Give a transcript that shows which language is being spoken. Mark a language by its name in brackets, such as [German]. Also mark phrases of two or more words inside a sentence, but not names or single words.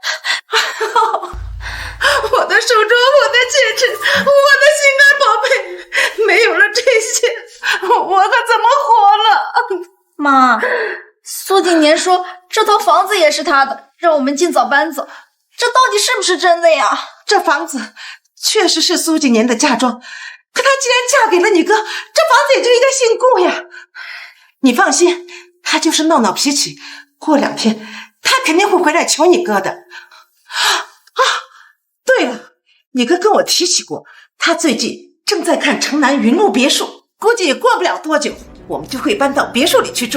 [Chinese] 我的手鐲，我的戒指，我的心肝寶貝，沒有了這些，我可怎麼活了？媽，蘇幾年說這套房子也是他的，讓我們盡早搬走，這到底是不是真的呀？這房子確實是蘇幾年的嫁妝，可她既然嫁給了你哥，這房子也就應該姓顧呀。你放心，她就是鬧鬧脾氣，過2天她肯定會回來求你哥的。對了，你哥跟我提起過，他最近正在看城南雲路別墅，估計也過不了多久，我們就會搬到別墅裡去住。